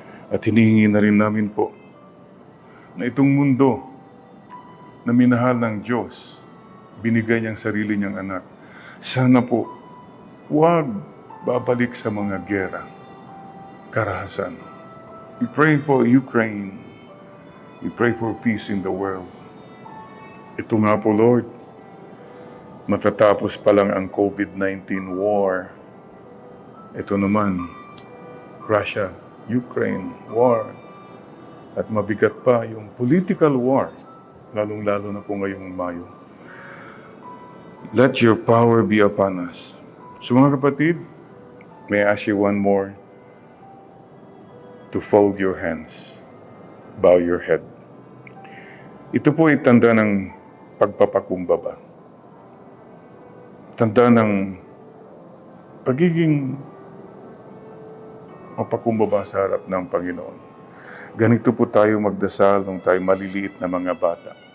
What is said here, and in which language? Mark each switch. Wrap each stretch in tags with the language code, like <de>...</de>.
<tl>At hinihingi na rin namin po na itong mundo na minahal ng Diyos, binigay niyang sarili niyang anak, sana po, huwag babalik sa mga gera, karahasan.</tl> <en>We pray for Ukraine. We pray for peace in the world.</en> <tl>Ito nga po, Lord, matatapos pa lang ang COVID-19 war. Ito naman, Russia, Ukraine war. At mabigat pa yung political war, lalong-lalo na po ngayong Mayo.</tl> <en>Let your power be upon us. So</en> <tl>mga kapatid,</tl> <en>may I ask you one more to fold your hands, bow your head.</en> <tl>Ito po ay tanda ng pagpapakumbaba. Tanda ng pagiging mapakumbaba sa harap ng Panginoon. Ganito po tayo magdasal nung tayo maliliit na mga bata.</tl>